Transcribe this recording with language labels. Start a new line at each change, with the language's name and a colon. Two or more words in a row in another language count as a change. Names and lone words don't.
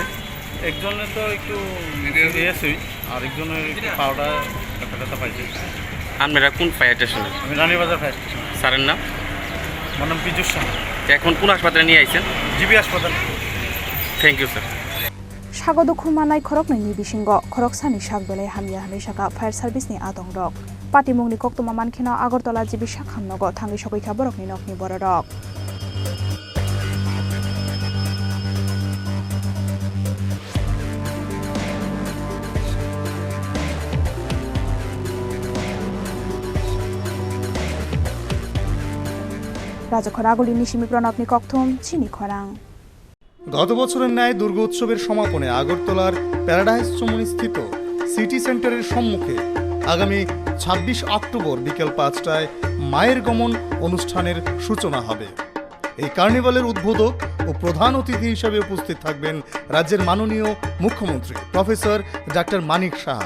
Bangla: একজনের তো একটু সিরিয়াসই, আর একজনের একটু পাউডার ব্যথা পাইছে। আপনারা কোন ফায়ার স্টেশনে? আমি রানীবাজার ফায়ার স্টেশন। স্যারের নাম? আমার নাম পিজুস শাহ। এখন কোন হাসপাতালে নিয়ে আইছেন? জিবি হাসপাতাল।
English: thank you sir.
Kok Borok: স্বাগত খুমানাই খরকনি বিসিঙ্গ খরকসানি সাগবেলাই হামিয়া হামি শাখা ফায়ার সার্ভিসনি আতংরক পাটিমুংনি কক্তমা মানখিনা আগরতলা জিবিসা খামনগ থাঙ্গি সকৈখা বরকনি নকনি বররক রাজখরাগুলি নিশিমি প্রণবনি কক্থম চিনি খরাং।
Bangla: গত বছরের ন্যায় দুর্গোৎসবের সমাপনে আগরতলার প্যারাডাইস চমুনি স্থিত সিটি সেন্টারের সম্মুখে আগামী ২৬ অক্টোবর বিকেল ৫টায় মায়ের গমন অনুষ্ঠানের সূচনা হবে। এই কার্নিভালের উদ্বোধক ও প্রধান অতিথি হিসেবে উপস্থিত থাকবেন রাজ্যের মাননীয় মুখ্যমন্ত্রী প্রফেসর ডাক্তার মানিক সাহা।